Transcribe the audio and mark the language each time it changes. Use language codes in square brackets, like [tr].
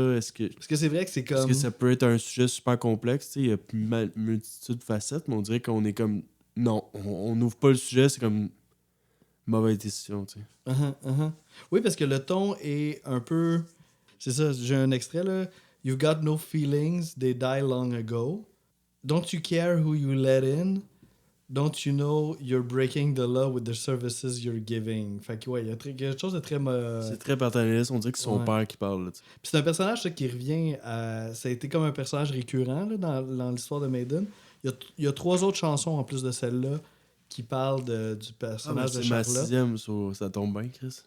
[fr] Parce que c'est vrai que c'est Parce comme... que ça peut être un sujet super complexe, tu sais, il y a une multitude de facettes, mais on dirait qu'on est comme, non, on n'ouvre pas le sujet, c'est comme mauvaise décision, tu sais. Oui, parce que le ton est un peu... C'est ça, j'ai un extrait, là. [en] You've got no feelings, they die long ago. Don't you care who you let in? Don't you know you're breaking the law with the services you're giving? [fr] Fait que ouais, il y a quelque chose de très... C'est très paternaliste, on dirait que c'est son Ouais. père qui parle, là, tu sais. Puis c'est un personnage ça, qui revient ça a été comme un personnage récurrent là, dans l'histoire de Maiden. Il y a 3 autres chansons en plus de celle-là qui parlent du personnage de c'est ma Charlotte. 6e, ça tombe bien, Chris.